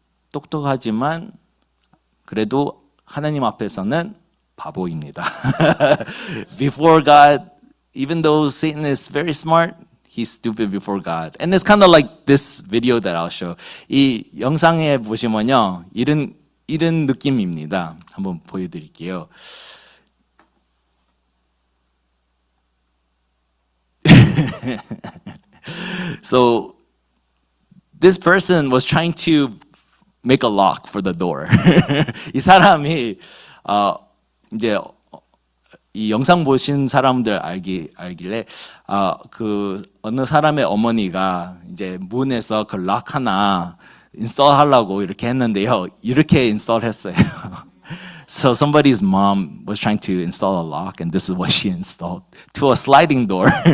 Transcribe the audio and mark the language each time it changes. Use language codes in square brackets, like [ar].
[ko] 똑똑하지만 그래도 하나님 앞에서는 바보입니다. [en] Before God, even though Satan is very smart, he's stupid before God. And it's kind of like this video that I'll show. [ko] 이 영상에 보시면요, 이런 느낌입니다. 한번 보여드릴게요. [en] So this person was trying to make a lock for the door. [ko] 이 사람이 이제 이 영상 보신 사람들 알길래 그 어느 사람의 어머니가 이제 문에서 그 락 하나 인스톨하려고 이렇게 했는데요. 이렇게 인스톨했어요. [en] So somebody's mom was trying to install a lock, and this is what she installed to a sliding door.